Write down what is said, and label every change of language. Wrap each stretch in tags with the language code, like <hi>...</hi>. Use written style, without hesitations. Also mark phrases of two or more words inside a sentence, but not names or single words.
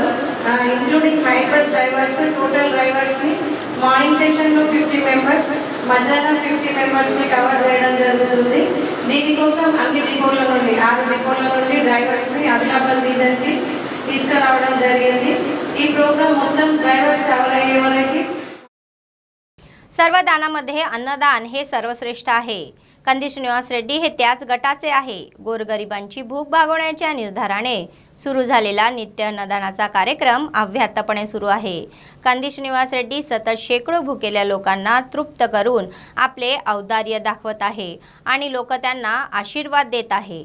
<te>ఇంక్లూడింగ్ నైట్ బస్ డ్రైవర్స్, టోటల్ డ్రైవర్స్ని మార్నింగ్ సెషన్లో 50 మెంబర్స్, మధ్యాహ్నం 50 మెంబర్స్ని కవర్ చేయడం జరుగుతుంది। దీనికోసం అన్ని డిపోల నుండి 6 డిపోల నుండి డ్రైవర్స్ని ఆదిలాబాద్ రీజన్కి తీసుకురావడం జరిగింది। ఈ ప్రోగ్రామ్ మొత్తం డ్రైవర్స్ కవర్ అయ్యే వరకు</te> <mr>सर्व दानामध्ये अन्नदान हे सर्वश्रेष्ठ आहे। कंदी श्रीनिवास रेड्डी हे त्याच गटाचे आहे। गोरगरिबांची भूक भागवण्याच्या निर्धाराने सुरू झालेला नित्य अन्नदानाचा कार्यक्रम अव्याहतपणे सुरू आहे। कंदी श्रीनिवास रेड्डी सतत शेकडो भुकेल्या लोकांना तृप्त करून आपले औदार्य दाखवत आहे आणि लोक त्यांना आशीर्वाद देत आहे।</mr>